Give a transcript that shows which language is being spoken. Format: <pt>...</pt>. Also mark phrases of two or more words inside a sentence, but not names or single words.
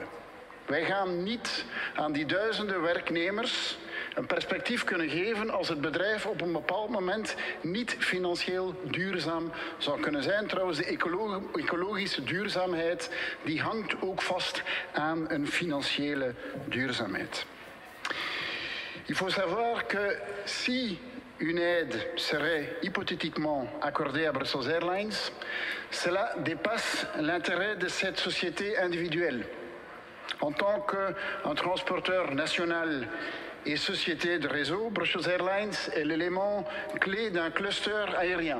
<nl>Wij gaan niet aan die duizenden werknemers een perspectief kunnen geven als het bedrijf op een bepaald moment niet financieel duurzaam zou kunnen zijn. Trouwens, de ecologische duurzaamheid die hangt ook vast aan een financiële duurzaamheid.</nl> <fr>Il faut savoir que si une aide serait hypothétiquement accordée à Brussels Airlines, cela dépasse l'intérêt de cette société individuelle. En tant qu'un transporteur national et société de réseau, Brussels Airlines est l'élément clé d'un cluster aérien.</fr>